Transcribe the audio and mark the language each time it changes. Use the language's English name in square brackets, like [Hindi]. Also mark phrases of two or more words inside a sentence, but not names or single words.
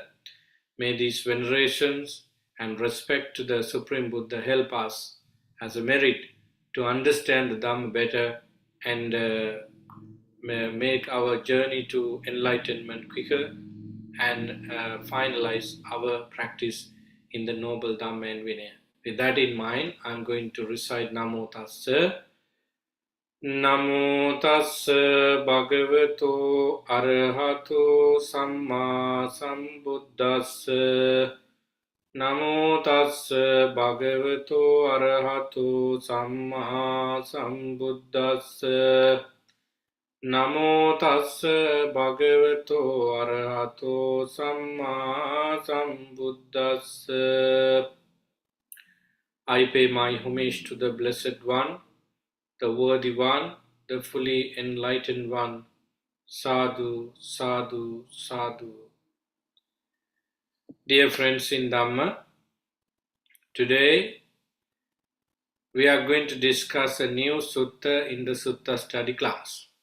[English] May these venerations and respect to the Supreme Buddha help us as a merit to understand the Dhamma better and make our journey to enlightenment quicker and finalize our practice in the noble Dhamma and Vinaya. With that in mind, I'm going to recite Namo Tassa. [Pali] Namo Tassa Bhagavato Arahato Samma Sambuddhassa. Namo Tassa Bhagavato Arahato Samma Sambuddhassa. Namo Tassa Bhagavato Arahato Samma Sambuddhassa. [English] I pay my homage to the Blessed One, the Worthy One, the fully enlightened One. [Pali] Sadhu, Sadhu, Sadhu. [English] Dear friends in Dhamma, today we are going to discuss a new sutta in the Sutta study class.